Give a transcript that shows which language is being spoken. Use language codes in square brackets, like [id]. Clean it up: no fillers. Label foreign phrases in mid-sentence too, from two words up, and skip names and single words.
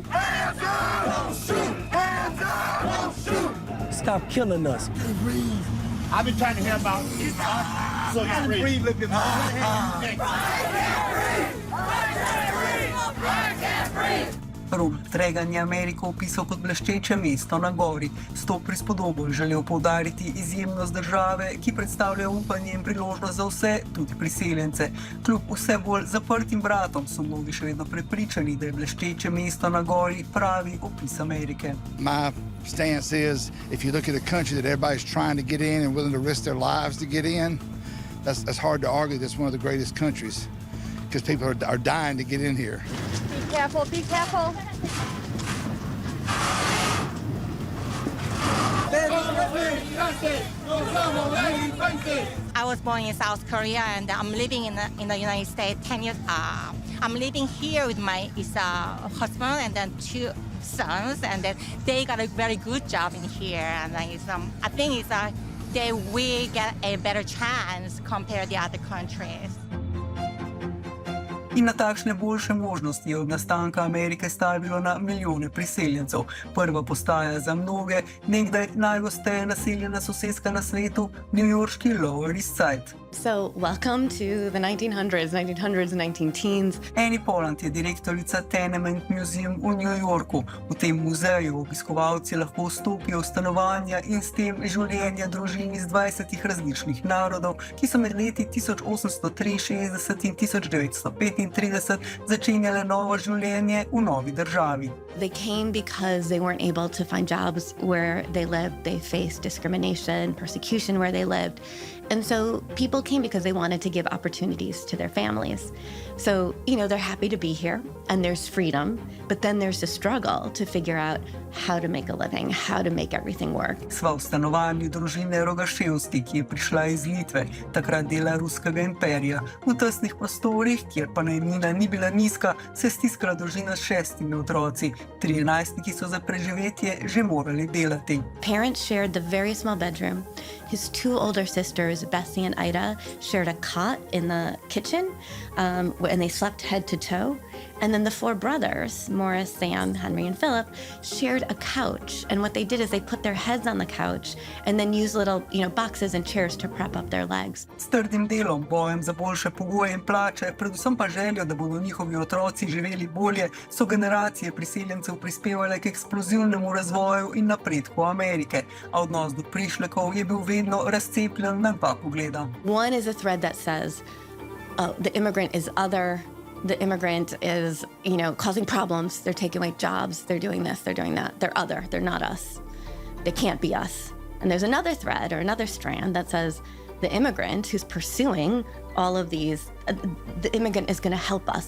[en] Hands up! Don't shoot! Hands up! Don't shoot! Stop killing us. Breathe. I've been trying to hear about it. So you breathe, look at [sl] Ronald Reagan je Ameriko opisal kot bleščeče mesto na gori. S to prispodobo je želel poudariti izjemnost države, ki predstavlja upanje in priložnost za vse, tudi priseljence. Kljub vse bolj zaprtim vratom so mnogi še vedno prepričani, da je bleščeče mesto na gori pravi opis Amerike. [en] My stance is, if you look at a country that everybody's trying to get in and willing to risk their lives to get in, that's hard to argue. That's one of the greatest countries because people are dying to get in here. Be careful, be careful. I was born in South Korea and I'm living in the United States 10 years. I'm living here with my husband and then 2 sons, and then they got a very good job in here. And then I think they will get a better chance compared to the other countries. [sl] In na takšne boljše možnosti je od nastanka Amerike stavilo na milijone priseljencev. Prva postaja za mnoge, nekdaj najgosteje naseljena soseska na svetu, newyorški Lower East Side. [en] So, welcome to the 1900s and 1910s. [sl] Annie Poland je direktorica Tenement Museum v New Yorku. V tem muzeju obiskovalci lahko vstopijo v stanovanja in s tem življenja družin iz 20 različnih narodov, ki so med leti 1863 in 1935 začenjale novo življenje v novi državi. [en] They came because they weren't able to find jobs where they lived. They faced discrimination, persecution where they lived. And so people came because they wanted to give opportunities to their families. So, they're happy to be here and there's freedom, but then there's a struggle to figure out how to make a living, how to make everything work. [sl] Sva v stanovanju družine Rogaševski, ki je prišla iz Litve, takrat dela Ruskega imperija. V tesnih prostorih, kjer pa najemnina ni bila nizka, se je stiskala družina s 6 otroci. 3 najstniki so za preživetje že morali delati. [en] Parents shared the very small bedroom. His 2 older sisters, Bessie and Ida, shared a cot in the kitchen, and they slept head to toe. And then the 4 brothers, Morris, Sam, Henry, and Philip, shared a couch. And what they did is they put their heads on the couch and then used little, boxes and chairs to prop up their legs. [sl] S trdim delom, bojem za boljše pogoje in plače, predvsem pa željo, da bodo njihovi otroci živeli bolje, so generacije priseljencev prispevale k eksplozivnemu razvoju in napredku Amerike. A odnos do prišlekov je bil vedno razcepljen na 2 pogleda. [en] One is a thread that says, the immigrant is other. The immigrant is, causing problems. They're taking away jobs. They're doing this. They're doing that. They're other. They're not us. They can't be us. And there's another thread or another strand that says the immigrant who's pursuing all of these, the immigrant is going to help us.